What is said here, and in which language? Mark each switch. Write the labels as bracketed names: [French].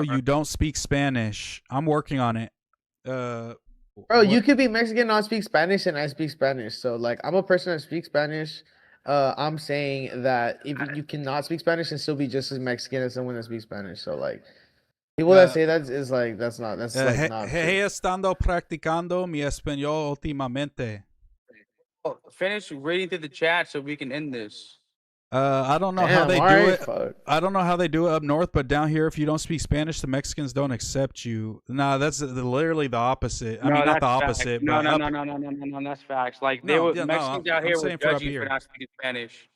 [English] You don't speak Spanish. I'm working on it. Bro, you could be Mexican, not speak Spanish, and I speak Spanish. So like, I'm a person that speaks Spanish. I'm saying that if you cannot speak Spanish and still be just as Mexican as someone that speaks Spanish. So like, people that say that is like that's not not. [Spanish] He estando practicando mi español últimamente. [English] Finish reading through the chat so we can end this. I don't know how they do it. Fuck. I don't know how they do it up north, but down here, if you don't speak Spanish, the Mexicans don't accept you. Nah, that's literally the opposite. I mean, not the opposite. No, that's facts. Like Mexicans out here would judge you for not speaking Spanish.